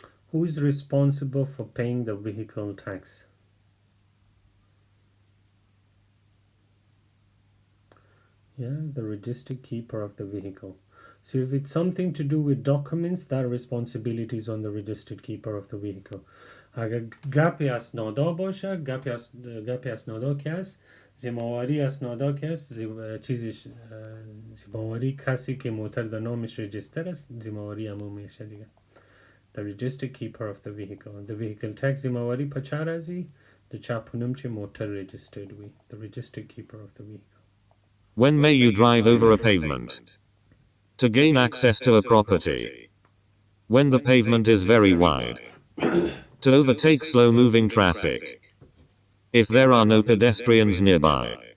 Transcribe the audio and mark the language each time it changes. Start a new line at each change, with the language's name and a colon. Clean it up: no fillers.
English: Who is responsible for paying the vehicle tax? Yeah, the registered keeper of the vehicle. So if it's something to do with documents, that responsibility is on the registered keeper of the vehicle.
Persian: اگر گپی اسنادا باشه، گپی اسنادا که است، زماواری اسنادا که است، چیزش زماواری کسی که موتر در نامش رجیستر است، زماواری همون میشه دیگه.
English: The registered keeper of the vehicle.
Pashto: The vehicle tax زماواری په چه راځي؟ د چا په نوم چې موټر registered وي.
English: The registered keeper of the vehicle. When may you drive over a pavement? To gain access to a property. When the pavement is very wide. To overtake slow-moving traffic. If there are no pedestrians nearby.